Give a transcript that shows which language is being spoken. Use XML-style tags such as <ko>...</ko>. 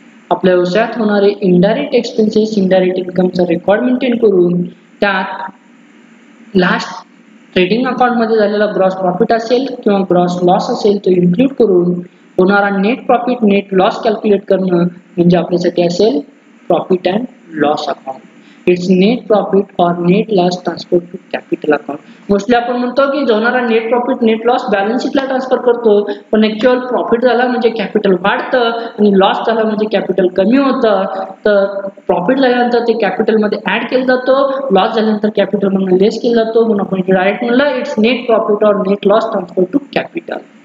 <mr>आपल्या व्यवसायात होणारे indirect expenses indirect इन्कमचा record maintain करून त्यात लास्ट ट्रेडिंग अकाउंट मध्ये झालेला ग्रॉस प्रॉफिट असेल किंवा ग्रॉस लॉस असेल तो इन्क्लूड करून होणारा net profit net loss calculate करणं म्हणजे आपल्यासाठी असेल profit and loss account.</mr> <en>It's net profit और net loss transfer to capital account.</en> <mr>Mostly आपण म्हणतो की होणारा net profit net loss balance शीटला transfer करतो पण ऍक्च्युअल प्रॉफिट झाला म्हणजे कॅपिटल वाढतं आणि लॉस झाला म्हणजे कॅपिटल कमी होतं. तर प्रॉफिट झाल्यानंतर ते कॅपिटल मध्ये ऍड केलं जातं लॉस झाल्यानंतर कॅपिटल मधून लेस केलं जातो म्हणून आपण डायरेक्ट म्हणलं</mr> <en>It's net profit और net loss transfer to capital.</en>